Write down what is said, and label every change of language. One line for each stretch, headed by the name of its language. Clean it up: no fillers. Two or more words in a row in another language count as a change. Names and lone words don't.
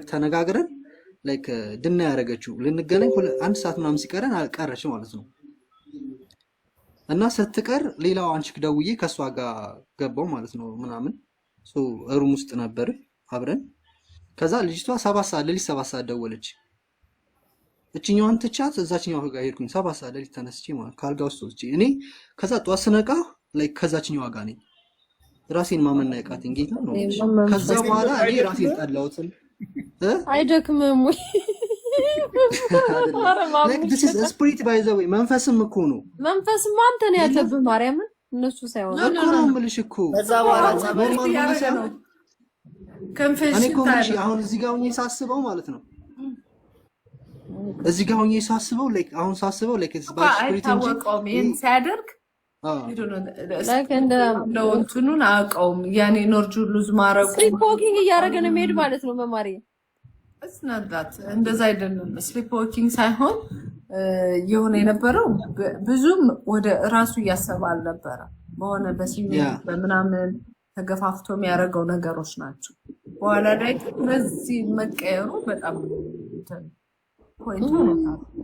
Amharic: ተነጋግረን ላይክ ድና ያደረገችው ልንገናኝ 1 ሰዓት ምናምን ሲቀረን አልቀረች ማለት ነው። እና ስትቀር ሌላው አንቺ ደውዬ ከሷ ጋር ገባው ማለት ነው ምናምን ሩም ውስጥ ነበር አብረን። ከዛ ልጅቷ 7 ሰዓት ሌሊት 7 ሰዓት ደወለች። እቺኛዋን ትቻት እዛችኛው ጋር ሄድኩኝ። 7 ሰዓት ሌሊት ተነስቼ ማለት ካልጋ ውስጥ ወጥቼ እኔ ከዛ ጧት ስነቃ ላይክ ከዛችኛዋ ጋር ነኝ። ራሴን ማመን ያቃተኝ ጌታ ነው። ከዛ በኋላ እኔ ራሴን ጠላሁት። አይደክምም ወይ
English: like this is a spirit by the way
Amharic: መንፈስም እኮ ነው። መንፈስም አንተ ነው ያለብህ ማርያምን እነሱ ሳይሆን እኮ ነው የምልሽ እኮ ከዛ በኋላ እኔ እኮ ምንሽ አሁን እዚህ ጋር ሆኜ ሳስበው ማለት ነው እዚህ ጋር ሆኜ ሳስበው like አሁን ሳስበው
English: like it's by spirit
Amharic: እንጂ ይሄን ሲያደርግ ነው እንትኑን አውቀውም ያኔ
English: energy loss
Amharic: ማረቁ
English: sleep walking
Amharic: እያደረገ ነው የሚሄድ ማለት ነው። መማሪ እስናዳት እንደዛ አይደለም።
English: sleep walking
Amharic: ሳይሆን የሆነ የነበረው ብዙም ወደ ራሱ እያሰበ አልነበረ። በሆነ በስሜት በምናምን ተገፋፍቶ የሚያደርገው ነገሮች ናቸው። በኋላ ላይ በዚህ መቀየሩ በጣም ፖይንት ሆኖታል